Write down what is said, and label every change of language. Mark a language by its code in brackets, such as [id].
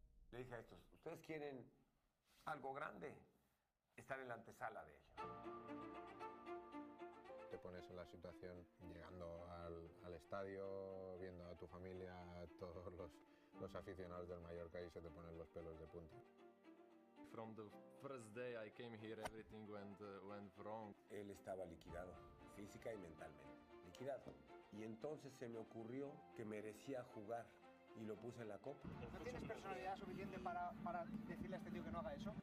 [es] Le dije a estos, ¿ustedes quieren algo grande? Estar en la antesala de ello. Te pones en la situación llegando al estadio, viendo a tu familia, a todos los aficionados del Mallorca y se te ponen los pelos de punta. [en] From the first day I came here, everything went wrong. [es] Él estaba liquidado, física y mentalmente. Liquidado. Y entonces se me ocurrió que merecía jugar. Y lo puse en la copa. ¿No tienes personalidad suficiente para decirle a este tío que no haga eso?